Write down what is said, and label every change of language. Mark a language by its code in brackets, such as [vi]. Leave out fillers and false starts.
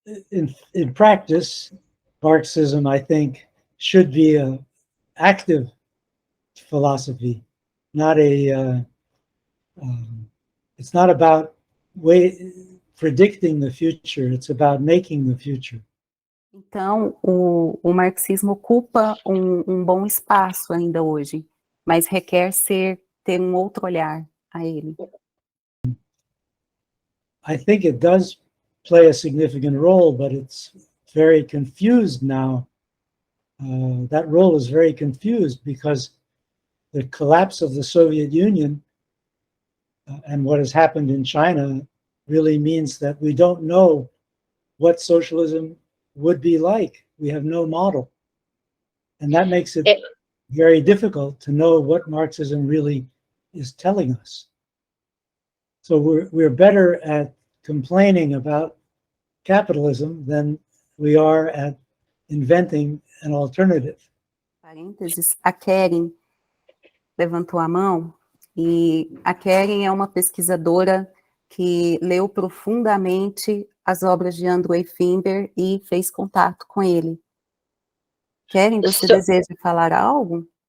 [en] In practice, Marxism, I think, should be an active philosophy, not a. It's not about predicting the future, it's about making the future. [pt] Então, o marxismo ocupa bom espaço ainda hoje, mas requer ter outro olhar a ele. [en] I think it does play a significant role, but it's very confused now. That role is very confused because the collapse of the Soviet Union and what has happened in China really means that we don't know what socialism would be like. We have no model. And that makes it very difficult to know what Marxism really is telling us. So we're better at complaining about capitalism than we are at inventing an alternative. [pt] Parênteses, a Keren levantou a mão, e a Keren é uma pesquisadora que leu profundamente as obras de Andrew Feenberg e fez contato com ele. Keren, você deseja falar algo?